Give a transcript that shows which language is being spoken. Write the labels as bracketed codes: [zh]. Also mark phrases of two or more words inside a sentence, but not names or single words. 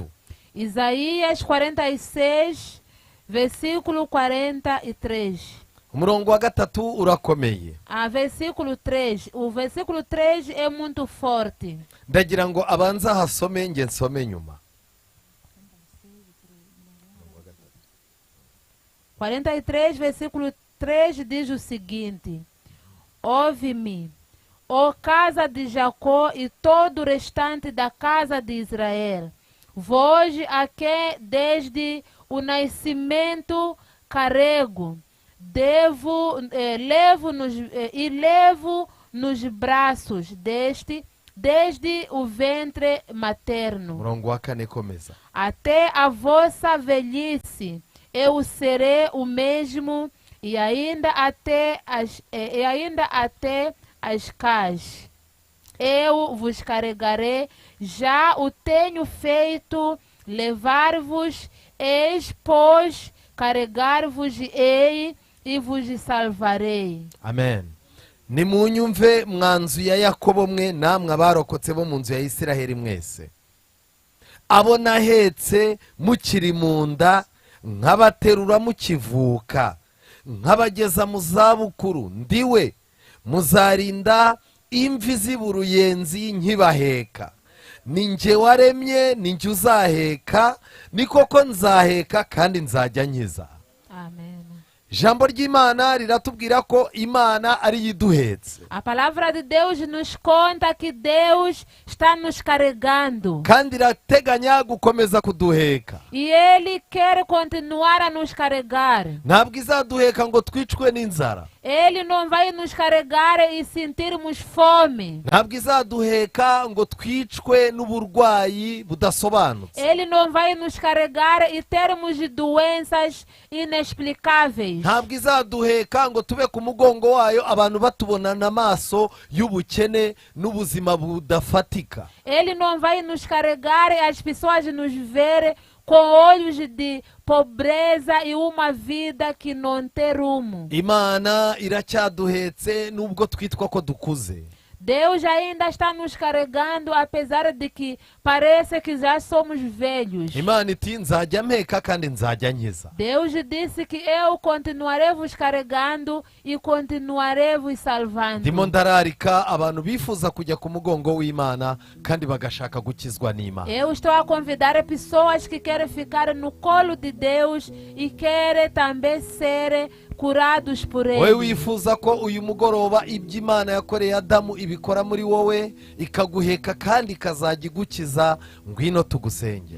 [pt] Isaías 46, versículo 43. [rw] Umurongo wa 3 urakomeye. [pt] Versículo 3. O versículo 3 é muito forte. [rw] Ndagira ngo abanza hasome nge nsome nyuma. [pt] 43, versículo 3 diz o seguinte: ouve-me, ó casa de Jacó e todo o restante da casa de Israel, vós a que desde o nascimento carrego, levo nos braços desde o ventre materno, [rw] Umurongo wa 4 komeza. [pt] até a vossa velhice, eu serei o mesmo, e ainda até as cas. Eu vos carregarei, já o tenho feito, levar-vos, eis, pois, carregar-vos-ei e vos salvarei. amen. [rw] Nimunyumve mwanzu ya Yakobo mwe namwe abarokotse bo mu nzu ya Isiraheli mwese, abo nahetse mukiri mu nda, nkabaterura mukivuka, nkabageza mu zabukuru, ndiwe muzarinda imvi z'uruyenzi nkibaheka. Ni nje waremye, ni nje uzaheka, ni koko nzaheka kandi nzajya nkiza. [pt] Amém. [rw] Ijambo ry'Imana riratubwira ko Imana ari yiduhetse, [pt] A palavra de Deus nos conta que Deus está nos carregando. [rw] kandi irateganya gukomeza kuduheka. [pt] E Ele quer continuar a nos carregar. [rw] Ntabwo izaduheka ngo twicwe n'inzara, [pt] Ele não vai nos carregar e sentirmos fome. [rw] ntabwo izaduheka ngo twicwe n'uburwayi budasobanutse, [pt] Ele não vai nos carregar e termos doenças inexplicáveis. [rw] ntabwo izaduheka ngo tube ku mugongo wayo abantu batubonana amaso y'ubukene n'ubuzima budafatika. [pt] Ele não vai nos carregar e as pessoas nos verem com olhos de pobreza e uma vida que não tem rumo. [rw] Imana iracyaduhetse nubwo twitwa ko dukuze. [pt] Deus ainda está nos carregando, apesar de que parece que já somos velhos. [rw] Imana iti nzajya mpeka kandi nzajya nkiza. [pt] Deus disse que eu continuarei vos carregando e continuarei vos salvando. [rw] Ndimo ndararika abantu bifuza kujya ku mugongo w'Imana kandi bagashaka gukizwa n'Imana. [pt] Eu estou a convidar pessoas que querem ficar no colo de Deus e querem também ser curados por [rw] Wowe [pt] Ele. [rw] wifuza ko uyu mugoroba ibyo Imana yakoreye Adamu ibikora muri wowe, ikaguheka kandi ikazajya igukiza, ngwino tugusengere.